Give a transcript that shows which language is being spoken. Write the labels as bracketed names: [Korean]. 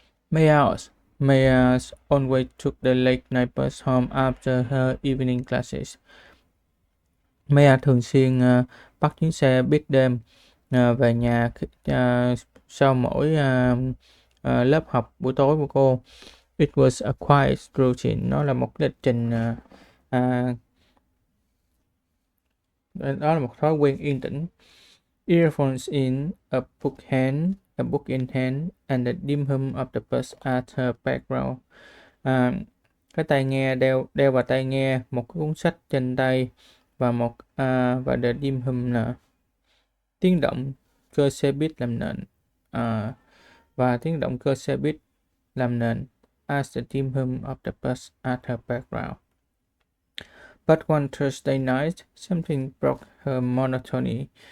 [English] Maya always took the late night bus home after her evening classes. [Vietnamese] Maya thường xuyên bắt chuyến xe buýt đêm về nhà sau mỗi lớp học buổi tối của cô. [English] It was a quiet routine. [Vietnamese] Nó là một lịch trình đó là một thói quen yên tĩnh. [English] Earphones in, a book in hand, and the dim hum of the bus at her background. [Vietnamese] Cái tai nghe đeo vào tai nghe, một cái cuốn sách trên tay và và [English] the dim hum [Vietnamese] là tiếng động cơ xe buýt làm nền. Và tiếng động cơ xe buýt làm nền. [English] As the dim hum of the bus at her background. But one Thursday night, something broke her monotony.